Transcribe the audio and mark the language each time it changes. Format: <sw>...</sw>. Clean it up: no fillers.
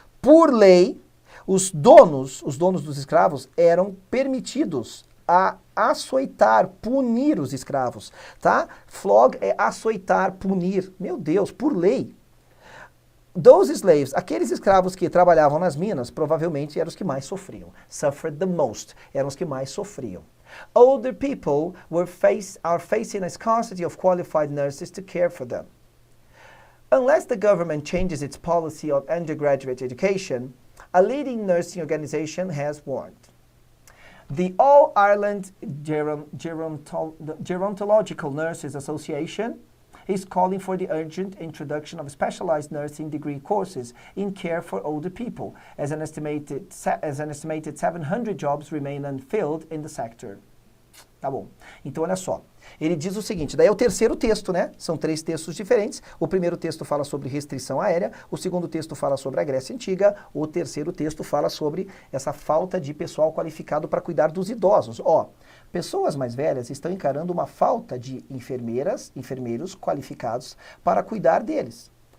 <pt>Por lei, os donos dos escravos eram permitidos a açoitar, punir os escravos, tá? Flog é açoitar, punir. Meu Deus, por lei.</pt> <en>Those slaves,</en> <pt>aqueles escravos que trabalhavam nas minas, provavelmente eram os que mais sofriam.</pt> <en>Suffered the most,</en> <pt>eram os que mais sofriam.</pt> <en>Older people are facing a scarcity of qualified nurses to care for them. Unless the government changes its policy of undergraduate education, a leading nursing organization has warned. The All Ireland Gerontological Nurses Association is calling for the urgent introduction of specialized nursing degree courses in care for older people, as an estimated 700 jobs remain unfilled in the sector.</en> <pt>Tá bom. Então, olha só. Ele diz o seguinte, daí é o terceiro texto, né? São 3 textos diferentes. O primeiro texto fala sobre restrição aérea, o segundo texto fala sobre a Grécia Antiga, o terceiro texto fala sobre essa falta de pessoal qualificado para cuidar dos idosos. Ó, pessoas mais velhas estão encarando uma falta de enfermeiros qualificados para cuidar deles.</pt>